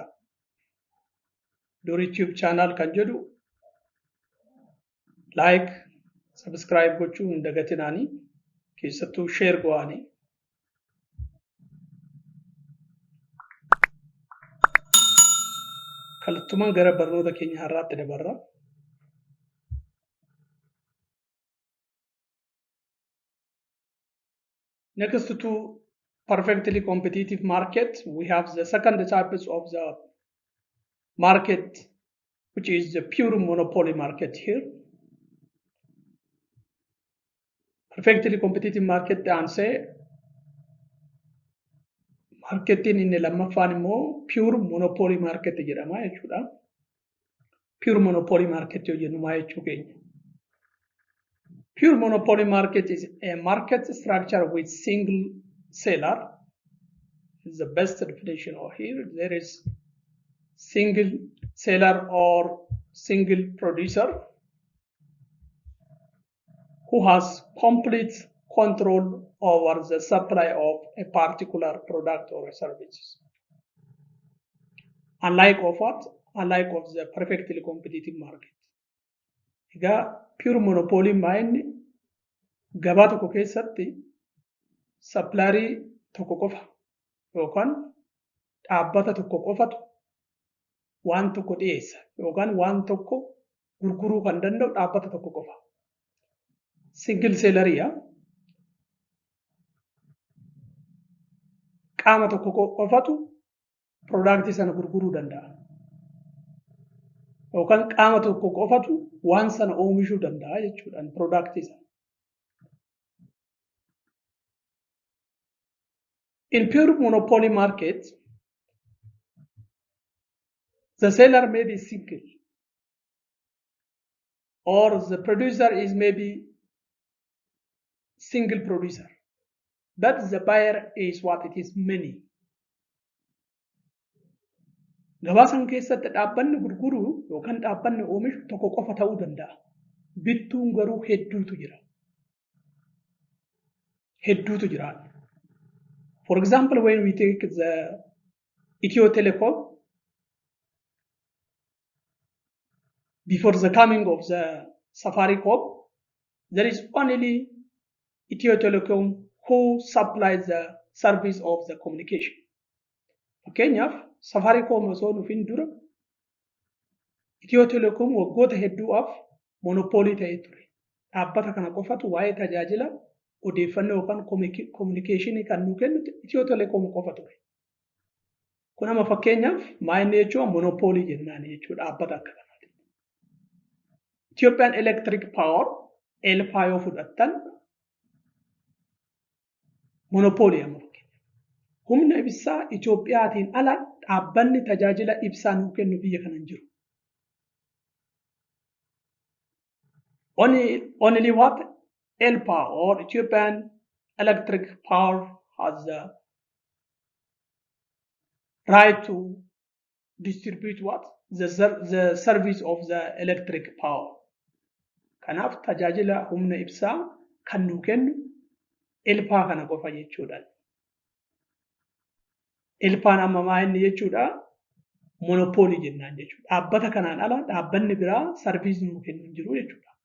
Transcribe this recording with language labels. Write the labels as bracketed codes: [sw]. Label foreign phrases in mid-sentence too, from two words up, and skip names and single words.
[om] Dorii Tube channel kan jedhu [en] like, subscribe [om] gochuu hin dagatinaani. Keessattuu [en] share go'aanii. [om] Kallattumaan gara barnoota keenya har'aatti dabarra. [en] Next to perfectly competitive market, we have the second type of the market, which is the pure monopoly market here. Perfectly competitive market answer [om] marketiin inni lammaffaan immoo [en] pure monopoly market [om] jedhama jechuudha. [en] Pure monopoly market [om] yoo jennu maal jechuu keenya? [en] Pure monopoly market is a market structure with single seller. Is the best definition of here. There is single seller or single producer who has complete control over the supply of a particular product or services. Unlike of what? Unlike of the perfectly competitive market. [om] Egaa [en] pure monopoly [om] maayinni gabaa tokko keessatti supplierii tokko qofa yookaan dhaabbata tokko qofatu waan tokko dhiyeessa yookaan waan tokko gurguruu kan danda'u dhaabbata tokko qofa. [en] Single selleria [om] qaama tokko qofatu product sana gurguruu danda'a. Yookaan qaama tokko qofatu waan sana oomishuu danda'a jechuudhaan product sana. [en] In pure monopoly market, the seller may be single, or the producer is maybe single producer, but the buyer is what it is many. [om] Gabaasan keessatti dhaabbanni gurguru yookaan dhaabbanni oomishu tokko qofa ta'uu danda'a. Bittuun garuu hedduutu jira. Hedduutu jira. [en] For example, when we take the Ethio Telecom, before the coming of the Safaricom, there is only Ethio Telecom who supplies the service of the communication. [om] Fakkeenyaaf Safaricom osoo dhufin dura Ethio Telecom waggoota hedduudhaaf monopoolii ta'ee ture. Dhaabbata kana qofatu waa'ee tajaajila odeeffannoo yookaan communication kan nu kennu Ethio Telecom qofa ture. Kun amma fakkeenyaaf maa inni jechuun monopoolii jennaan jechuudha dhaabbata akka kanaati. Ethiopian Electric Power ELPA yoo fudhattan monopoolii amma fakkeenyaaf. Humna ibsaa Itoophiyaatiin ala dhaabbanni tajaajila ibsaa nuu kennu biyya kana hin jiru. [en] Only what ELPA or Ethiopian Electric Power has the right to distribute what? The service of the electric power. [om] Kanaaf tajaajila humna ibsaa kan nuu kennu ELPA kana qofa jechuudha. ELPAan amma maa inni jechuudha monopoolii jennaan jechuudha. Dhaabbata kanaan ala dhaabbanni biraa sarviisii nuu kennu hin jiru jechuudha.